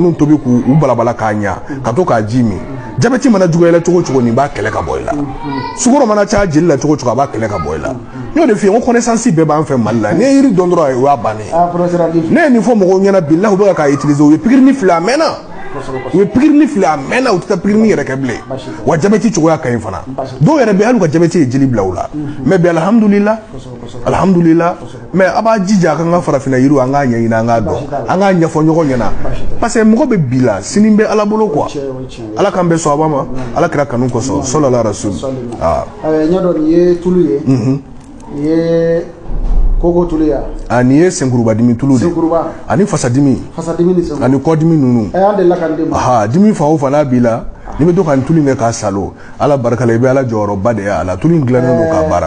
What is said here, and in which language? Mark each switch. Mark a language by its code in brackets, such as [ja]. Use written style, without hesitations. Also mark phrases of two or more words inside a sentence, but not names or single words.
[bm] ninnu tobi k'u balabala k'a ɲa ka to k'a ji min jabɛti mana juguya la cogo cogo nin b'a kɛlɛ ka bɔ i la sukaro mana caya jeli la cogo cogo a b'a kɛlɛ ka bɔ i la n y'o de f'i ye n ko connaissance bɛɛ b'an fɛ Mali la n'i ye yiri dɔn dɔrɔn o y'a bannen ne ye nin fɔ mɔgɔw ɲɛna bilahi u bɛ k'a utiliser u ye pikirini fili a mɛnna u ye pikirini fili a mɛnna u tɛ taa pikirini yɛrɛ kɛ bilen wa jabɛti cogoya ka ɲi fana dɔw yɛrɛ bɛ hali u ka jabɛti ye jeli bila u la mais bi alhamdulillah mais a b'a jija a kan ka farafinna yiriw an k'a ɲɛɲini an k'a dɔn an k'a ɲɛfɔ ɲɔgɔn ɲɛna [fr] parce que [bm] mɔgɔ bɛ bi la sini bɛ ala bolo quoi ala k'an bɛn sɔn a ma ala kira kanu kosɔn [ar] صلى الله عليه وسلم [bm] n y'a dɔn nin ye tulu ye nin ye koko tulu ya nin ye senkuruba dimi tulu de ani fasadimi ani kɔdimi ninnu an delila ka n den dimi fan o fan n'a b'i la n'i bɛ to ka nin tulu in kɛ k'a salo ala barika la i bɛ ala jɔyɔrɔba de ye a la tulu in dilannen don k'a baara